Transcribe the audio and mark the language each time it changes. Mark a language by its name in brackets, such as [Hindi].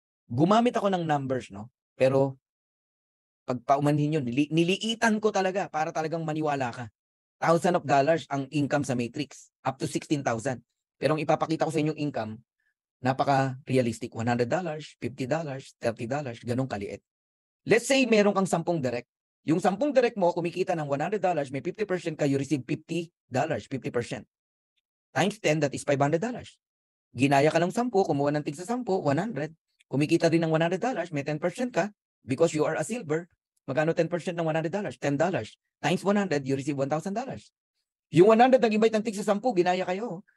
[Filipino] Gumamit ako ng numbers, no? Pero, pag paumanhin yun, niliitan ko talaga para talagang maniwala ka. $1,000 ang income sa matrix. Up to 16,000. Pero ang ipapakita ko sa inyong income, napaka-realistic. $100, $50, $30, ganun kaliit. Let's say meron kang 10 direct. Yung 10 direct mo, kumikita ng $100, may 50% ka, [English] you receive $50, [Filipino] 50%. [English] Times 10, that is $500. [Filipino] Ginaya ka ng 10, kumuha ng tig sa 10, 100. Kumikita din ng $100, may 10% ka, [English] because you are a silver. [Filipino] Magkano 10% ng $100? $10. [English] Times 100, you receive $1,000. [Filipino] Yung 100 nag-invite ng tig sa 10, ginaya kayo.